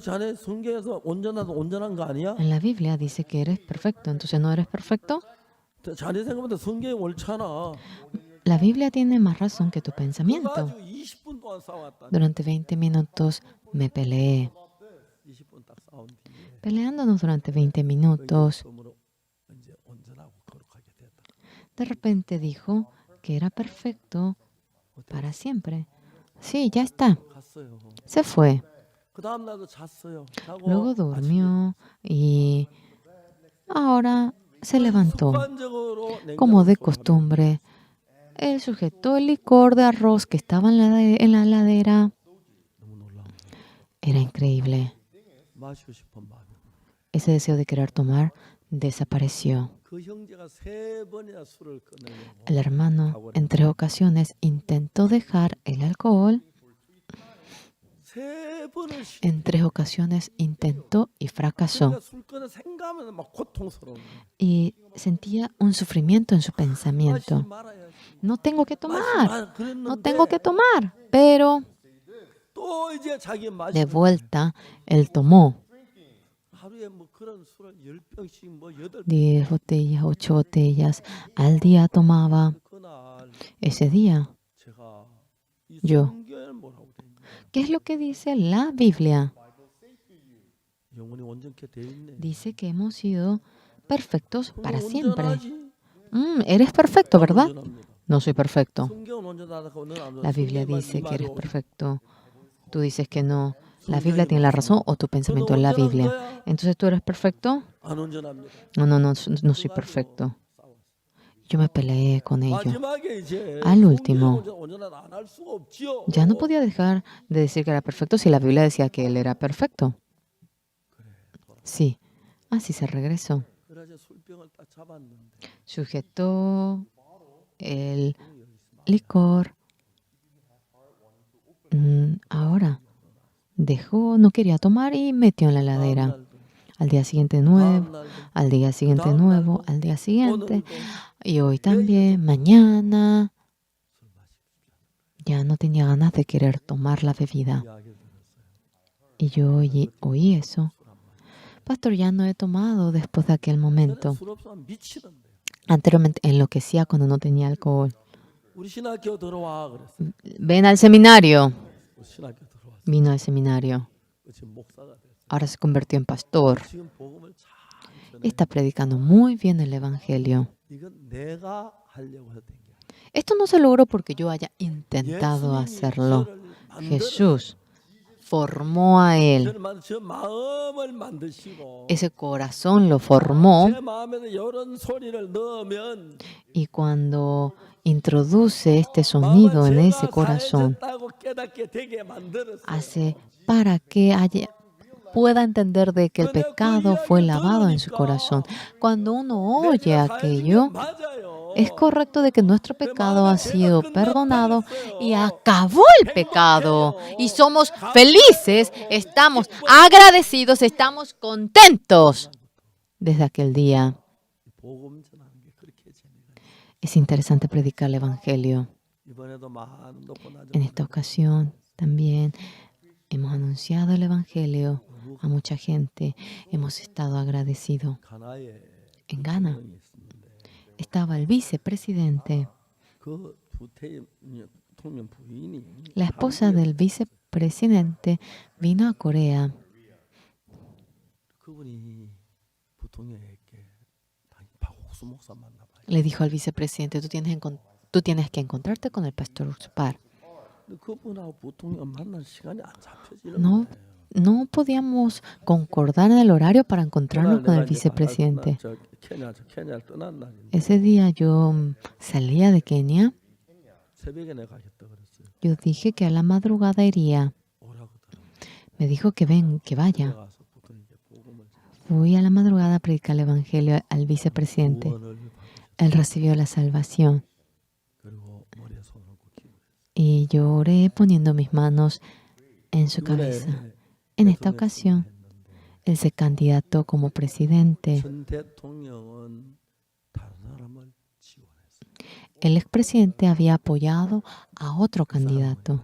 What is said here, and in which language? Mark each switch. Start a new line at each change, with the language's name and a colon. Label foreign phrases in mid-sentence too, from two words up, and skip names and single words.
Spanish: En la Biblia dice que eres perfecto, entonces ¿no eres perfecto? La Biblia tiene más razón que tu pensamiento. Durante 20 minutos me peleé. peleándonos durante 20 minutos.
Korean: 처음으로 이제 온전하고 거룩하게 됐다.
Spanish: De repente dijo que era perfecto para siempre. Sí, ya está.
Korean: 갔어요.
Spanish: Se fue.
Korean: 그 다음 날도 잤어요.
Spanish: Luego
Korean: 자고
Spanish: durmió y ahora se levantó.
Korean: 습관적으로
Spanish: Como de
Korean: 냉장고
Spanish: costumbre, él sujetó el licor de arroz que estaba en la heladera.
Korean: 너무 놀라운 거예요.
Spanish: Era increíble.
Korean: 마시고 싶은 마음이.
Spanish: Ese deseo de querer tomar desapareció.
Korean: 그 형제가 3번이나 술을 끊으려고
Spanish: El hermano en 3 ocasiones intentó dejar el alcohol.
Korean: 3번을
Spanish: En 3 ocasiones intentó y fracasó.
Korean: 술 끊는 생각하면 막 고통스러운 거예요.
Spanish: Y sentía un sufrimiento en su
Korean: 마시지
Spanish: pensamiento.
Korean: 말아야지.
Spanish: No tengo que tomar,
Korean: 그랬는데
Spanish: no tengo que tomar. Pero
Korean: 또 이제 자기
Spanish: de
Korean: 마시는
Spanish: vuelta, él tomó
Korean: 하루에 뭐 그런 술을 10병씩 뭐 8병
Spanish: 10 botellas, 8 botellas al día tomaba.
Korean: 그날
Spanish: Ese día,
Korean: 제가 이
Spanish: Yo.
Korean: 성경에 뭐라고 돼 있냐?
Spanish: ¿qué es lo que dice la Biblia?
Korean: 영혼이 온전케 돼 있네.
Spanish: Dice que hemos sido perfectos para
Korean: 그럼
Spanish: siempre.
Korean: 온전하지?
Spanish: Eres perfecto,
Korean: 난
Spanish: ¿verdad?
Korean: 온전합니다.
Spanish: No soy perfecto.
Korean: 성경은 온전하다고 너는 안
Spanish: La Biblia
Korean: 성경만
Spanish: dice
Korean: 네
Spanish: que eres
Korean: 말이
Spanish: perfecto. Tú dices que no. La Biblia tiene la razón o tu pensamiento es la Biblia. Entonces, ¿tú eres perfecto?
Korean: 안 온전합니다.
Spanish: No soy perfecto. Yo me peleé con ello.
Korean: 마지막에 이제
Spanish: Al último.
Korean: 온전하다 안 할 수가 없지요.
Spanish: Ya no podía dejar de decir que era perfecto si la Biblia decía que él era perfecto. Sí, así se regresó.
Korean: 그래서 술병을 딱 잡았는데
Spanish: Sujetó el licor. Ahora dejó, no quería tomar y metió en la heladera.
Korean: 다음 날도,
Spanish: Al día siguiente
Korean: 다음
Spanish: nuevo,
Korean: 날도,
Spanish: al día siguiente nuevo, al día siguiente
Korean: 오늘도
Spanish: y hoy también, mañana. Ya no tenía ganas de querer tomar la bebida.
Korean: 이야기를 들었어요.
Spanish: Y yo oí eso. Pastor, ya no he tomado después de aquel momento.
Korean: 술 없으면 미치는데.
Spanish: Anteriormente enloquecía cuando no tenía alcohol.
Korean: 우리 신학교 들어와 그랬어요.
Spanish: Ven al seminario.
Korean: 우리 신학교 들어왔어.
Spanish: Vino al seminario.
Korean: 지금 목사가 됐어.
Spanish: Ahora se convirtió en pastor.
Korean: 지금 복음을 잘 전해.
Spanish: Está predicando muy bien el Evangelio.
Korean: 이건 내가 하려고 했던 게 아니야.
Spanish: Esto no se logró porque yo haya intentado
Korean: 예수님이
Spanish: hacerlo.
Korean: 저를 만들어.
Spanish: Jesús formó a él.
Korean: 저 마음을 만드시고
Spanish: Ese corazón lo formó
Korean: 제 마음에는 이런 소리를 넣으면
Spanish: y cuando introduce este sonido en ese corazón,
Korean: 살졌다고 깨닫게 되게 만들었어요.
Spanish: hace para que pueda entender de que el pecado fue lavado en su corazón. Cuando uno oye aquello,
Korean: 맞아요.
Spanish: es correcto de que nuestro pecado ha sido perdonado y acabó el pecado. Y somos felices, estamos agradecidos, estamos contentos desde aquel día.
Korean: 복음 전하는 게 그렇게 재미가 있어요.
Spanish: Es interesante predicar el Evangelio.
Korean: 이번에도 많은 높고 낮은
Spanish: En esta ocasión también hemos anunciado el Evangelio a mucha gente. Hemos estado agradecidos.
Korean: 가나에
Spanish: En Ghana
Korean: 분이 있었는데
Spanish: estaba el vicepresidente.
Korean: 그 대통령 부인이
Spanish: La esposa del vicepresidente vino a Corea.
Korean: 그분이 부통령에게 박옥수 목사 만나봐요.
Spanish: Le dijo al vicepresidente, tú tienes que encontrarte con el pastor Uspar.
Korean: 근데 그분하고 부통령 만날 시간이 안 잡혀지는
Spanish: No,
Korean: 거예요.
Spanish: no podíamos concordar en el horario para encontrarnos con el vicepresidente.
Korean: 케냐를 떠난 날인데
Spanish: Ese día yo salía de Kenia.
Korean: 새벽에 내가 가겠다 그랬어요.
Spanish: Yo dije que a la madrugada iría.
Korean: 오라고 하더라고요.
Spanish: Me dijo que vaya.
Korean: 가서 부통령께 복음을
Spanish: Fui a la madrugada a predicar el evangelio al vicepresidente.
Korean: 구원을 받으셨어요.
Spanish: Él recibió la salvación.
Korean: 그리고 머리에 손을 얹고 기도했어요.
Spanish: Y yo oré poniendo mis manos en su cabeza. En esta ocasión, él se candidató como presidente.
Korean: 전 대통령은 다른 사람을 지원했어요.
Spanish: El expresidente había apoyado a otro candidato.